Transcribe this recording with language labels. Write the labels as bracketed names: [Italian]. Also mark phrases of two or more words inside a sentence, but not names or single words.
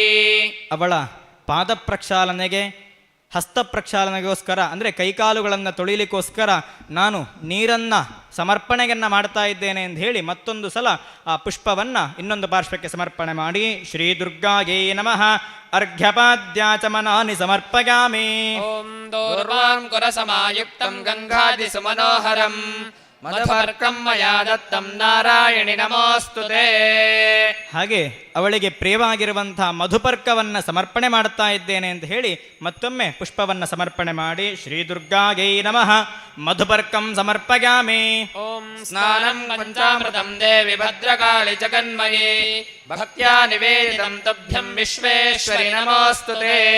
[Kannada] ಅವಳ ಪಾದ ಪ್ರಕ್ಷಾಲನೆಗೆ ಹಸ್ತ ಪ್ರಕ್ಷಾಲನೆಗೋಸ್ಕರ ಅಂದರೆ ಕೈಕಾಲುಗಳನ್ನು ತೊಳಿಲಿಕ್ಕೋಸ್ಕರ ನಾನು ನೀರನ್ನು ಸಮರ್ಪಣೆಯನ್ನು ಮಾಡ್ತಾ ಇದ್ದೇನೆ ಅಂತ ಹೇಳಿ ಮತ್ತೊಂದು ಸಲ ಆ ಪುಷ್ಪವನ್ನು ಇನ್ನೊಂದು ಪಾರ್ಶ್ವಕ್ಕೆ ಸಮರ್ಪಣೆ ಮಾಡಿ, [Sanskrit] ಶ್ರೀ ದುರ್ಗಾಯೈ ನಮಃ ಅರ್ಘ್ಯಪಾದ್ಯಾ ಚ ಮನಾನಿ ಸಮರ್ಪಯಾಮಿ. ಓಂ ದೌರ್ವಾಂಕುರ ಸಮಾಯುಕ್ತಂ ಗಂಗಾದಿ ಸುಮನೋಹರಂ ಮಧುಪರ್ಕಂ ಮಯಾ ದತ್ತಂ ನಾರಾಯಣಿ ನಮೋಸ್ತುತೇ. [Kannada] ಹಾಗೆ ಅವಳಿಗೆ ಪ್ರಿಯವಾಗಿರುವಂತಹ ಮಧುಪರ್ಕವನ್ನು ಸಮರ್ಪಣೆ ಮಾಡುತ್ತಾ ಇದ್ದೇನೆ ಅಂತ ಹೇಳಿ ಮತ್ತೊಮ್ಮೆ ಪುಷ್ಪವನ್ನು ಸಮರ್ಪಣೆ ಮಾಡಿ, [Sanskrit] ಶ್ರೀ ದುರ್ಗಾಯೈ ನಮಃ ಮಧುಪರ್ಕಂ ಸಮರ್ಪಯಾಮಿ. ಓಂ ಸ್ನಾನಂ ಪಂಚಾಮೃತಂ ದೇವಿ ಭದ್ರಕಾಳಿ ಜಗನ್ಮಯೇ ಭಕ್ತ್ಯಾ ನಿವೇದಿತಂ ತುಭ್ಯಂ ವಿಶ್ವೇಶ್ವರಿ ನಮೋಸ್ತುತೇ.